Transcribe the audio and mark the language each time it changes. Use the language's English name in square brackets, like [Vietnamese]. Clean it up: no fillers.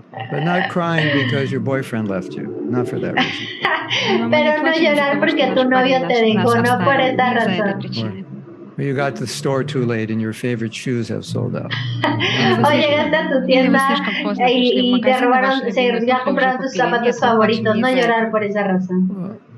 [English] But not crying because your boyfriend left you, not for that reason. [Spanish] Pero no llorar porque tu novio te dejó, no por esta razón. [English] Or you got to the store too late and your favorite shoes have sold out. [Spanish] O llegaste a tu tienda y te robaron, ya compraron tus zapatos favoritos, no llorar por esa razón.